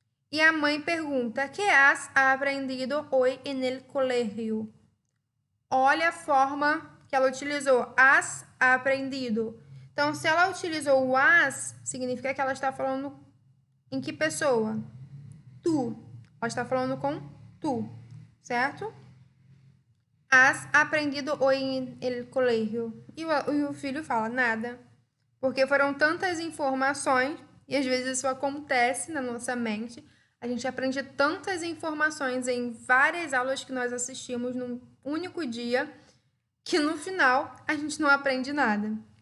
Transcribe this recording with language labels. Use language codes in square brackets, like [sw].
[pt] E a mãe pergunta: [es] ¿Qué has aprendido hoy en el colegio? [pt] Olha a forma que ela utilizou. [es] Has aprendido. [pt] Então, se ela utilizou o has, significa que ela está falando em que pessoa? Tu. Ela está falando com tu, certo? [es] Has aprendido hoy en el colegio. [pt] E o filho fala: nada. Porque foram tantas informações, e às vezes isso acontece na nossa mente. A gente aprende tantas informações em várias aulas que nós assistimos num único dia, que no final a gente não aprende nada.